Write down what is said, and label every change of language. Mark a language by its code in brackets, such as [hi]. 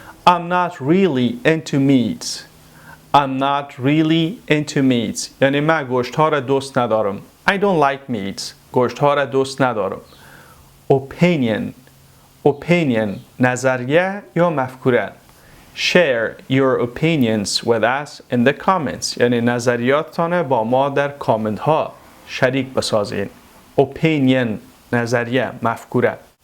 [en] I'm not really into meats. I'm not really into meats. [fa] یعنی من گوشت ها را دوست ندارم. [en] I don't like meats. [fa] گوشت ها را دوست ندارم. Opinion نظریه یا مفکوره. [en] Share your opinions with us in the comments. [fa] یعنی نظریاتتان با ما در کامنت ها شریک بسازین. Opinion نظریه مفکوره.